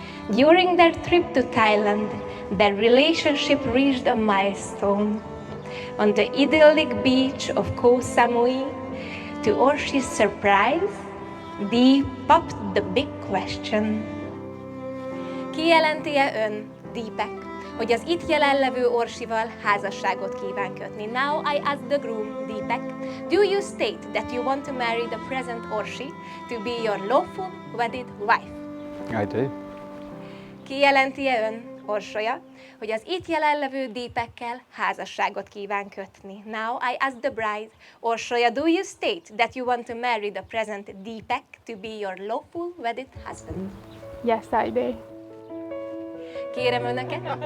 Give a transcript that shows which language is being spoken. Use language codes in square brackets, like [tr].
[en] During their trip to Thailand, their relationship reached a milestone. On the idyllic beach of Koh Samui, to Orsy's surprise, Dee popped the big question. [hu] Kijelenti-e ön, Deepak, hogy az itt jelenlevő Orsyval házasságot kíván kötni? [en] Now I ask the groom, Deepak, do you state that you want to marry the present Orsy to be your lawful wedded wife? I do. [hu] Kijelenti-e ön, Orsolya, hogy az itt jelenlevő Deepakkel házasságot kíván kötni? [en] Now I ask the bride, Orsolya, do you state that you want to marry the present Deepak to be your lawful wedded husband? Yes, I do. [hu] Kérem önöket.